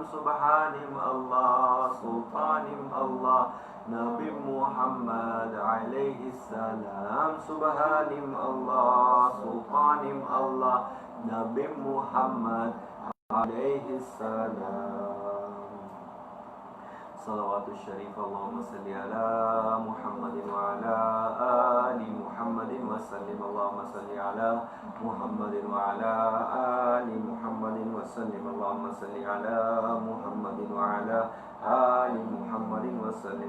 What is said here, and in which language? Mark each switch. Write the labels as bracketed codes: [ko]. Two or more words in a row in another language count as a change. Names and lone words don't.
[tr] Sübhanım Allah Sultanım Allah Nebi Muhammed aleyhisselam. Sübhanım Allah Sultanım Allah Nebi Muhammed aleyhisselam. Salavat-ı şerif [ar] اللهم صل على محمد وعلى آل محمد وسلم. اللهم صل على محمد وعلى آل محمد وسلم. اللهم صل على محمد وعلى آل محمد وسلم.